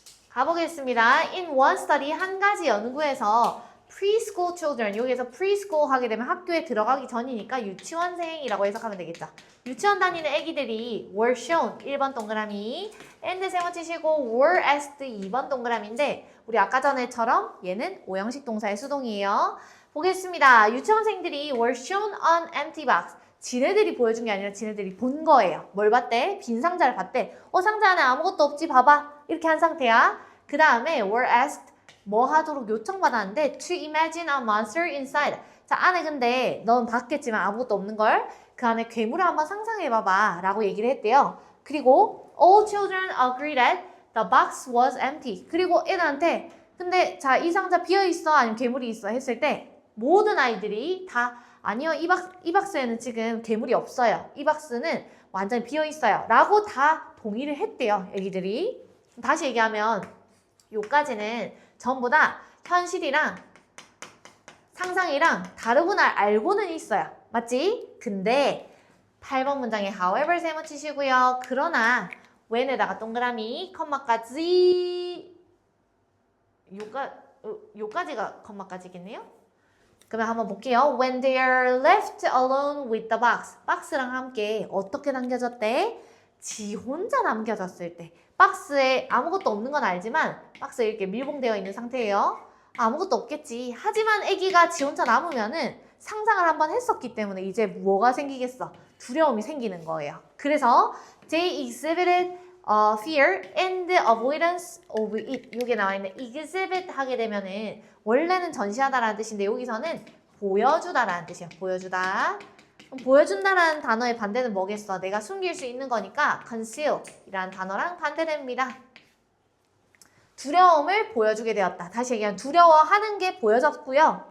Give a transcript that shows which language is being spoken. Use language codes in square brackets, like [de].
[ko] 가보겠습니다. [en] In one study, [ko] 한 가지 연구에서 [en] preschool children, [ko] 여기에서 preschool 하게 되면 학교에 들어가기 전이니까 유치원생이라고 해석하면 되겠죠. 유치원 다니는 애기들이 [en] were shown, [ko] 1번 동그라미, and 세모 치시고 [en] were asked, [ko] 2번 동그라미인데 우리 아까 전에처럼 얘는 오형식 동사의 수동이에요. 보겠습니다. 유치원생들이 [en] were shown an empty box. [ko] 지네들이 보여준 게 아니라 지네들이 본 거예요. 뭘 봤대? 빈 상자를 봤대. 상자 안에 아무것도 없지, 봐봐. 이렇게 한 상태야. 그 다음에 [en] were asked, [ko] 뭐 하도록 요청받았는데 [en] to imagine a monster inside. [ko] 자, 안에 근데 넌 봤겠지만 아무것도 없는 걸. 그 안에 괴물을 한번 상상해봐봐 라고 얘기를 했대요. [en] 그리고 all children agreed that the box was empty. [ko] 그리고 애들한테 근데 자, 이 상자 비어있어 아니면 괴물이 있어 했을 때 모든 아이들이 다 아니요, 이 박스에는 지금 괴물이 없어요. 이 박스는 완전히 비어있어요 라고 다 동의를 했대요, 애기들이. 다시 얘기하면 요까지는 전부 다 현실이랑 상상이랑 다르구나 알고는 있어요. 맞지? 근데 8번 문장에 however 세모 치시고요. 그러나 when에다가 동그라미 컴마까지 요까지가 컴마까지겠네요. 그러면 한번 볼게요. [en] When they are left alone with the box. [ko] 박스랑 함께 어떻게 남겨졌대? 지 혼자 남겨졌을 때. 박스에 아무것도 없는 건 알지만 박스에 이렇게 밀봉되어 있는 상태예요. 아무것도 없겠지. 하지만 아기가 지 혼자 남으면은 상상을 한번 했었기 때문에 이제 뭐가 생기겠어? 두려움이 생기는 거예요. 그래서 [en] they exhibited fear and avoidance of it. [ko] 여기에 나와 있는 exhibit 하게 되면은 원래는 전시하다라는 뜻인데 여기서는 보여주다라는 뜻이에요. 보여주다. 그럼 보여준다라는 단어의 반대는 뭐겠어? 내가 숨길 수 있는 거니까 conceal 이라는 단어랑 반대됩니다. 두려움을 보여주게 되었다. 다시 얘기하면 두려워하는 게 보여졌고요.